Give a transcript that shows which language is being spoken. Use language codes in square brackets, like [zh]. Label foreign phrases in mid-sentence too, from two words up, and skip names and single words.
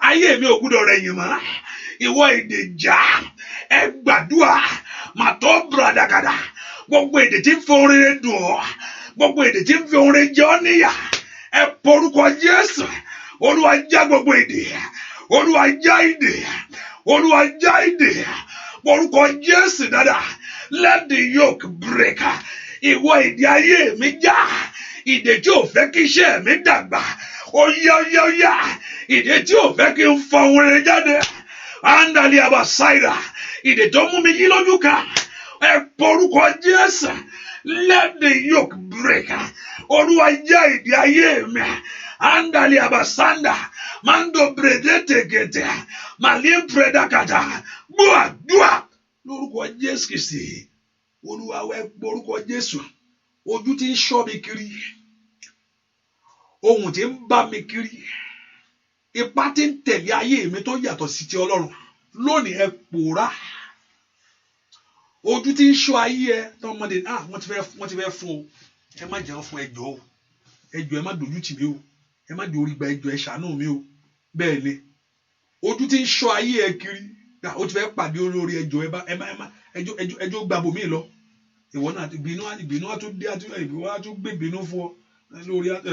[yo] ayé mi ò gbúdọ̀ rẹ̀yìn mọ́ ìwọ èdè jà ẹ gbàdúrà màtọ́ bùrọ̀dàgàdà gbogbo èdè tí ń fi ohun rere dùn ọ́ gbogbo èdè tí ń fi ohun rere jẹ ọ́ níyà ẹ porúkọ Jésù Olúwa já gbogbo èdè Olúwa já ìdè Olúwa já ìdè porúkọ Jésù dáadáa [en] let the yoke break [yo] ìwọ èdè ayé mi já ìdè tí ò fẹ́ kí iṣẹ́ mi dàgbà ó yá ìdè tí ò fẹ́ kí n fọ ohun rere jáde andali abasaida ìdè tó mú mi yí lójú ká ẹ porúkọ Jésù [en] let the yoke break [yo] Olúwa já ìdè ayé mi andali abasanda mando bredetegete malim predakata gbúàdúà lórúkọ Jésù Kristi Olúwa wẹ porúkọ Jésù ojú tí ń ṣọ́ mi kiri ohun tí ń bá mi kiri ipá tí ń tẹ̀lé ayé mi tó yàtọ̀ sí ti Ọlọ́run lónìí ẹ pòórá ojú tí ń ṣọ́ ayé ẹ tọmọdé wọ́n ti fẹ́ fún o ẹ má jẹun fún ẹjọ́ o ẹjọ́ ẹ má dojú tì mí o ẹ má di orí gba ẹjọ́ ẹ ṣàánú mi o bẹ́ẹ̀ ni ojú tí ń ṣọ́ ayé ẹ kiri ó ti fẹ́ pàdé olórí ẹjọ́ ẹjọ́ gbàbọ mí lọ ìwọ náà ìbínú á tún dé ìbínú á tún gbé ìbínú fún ọ lórí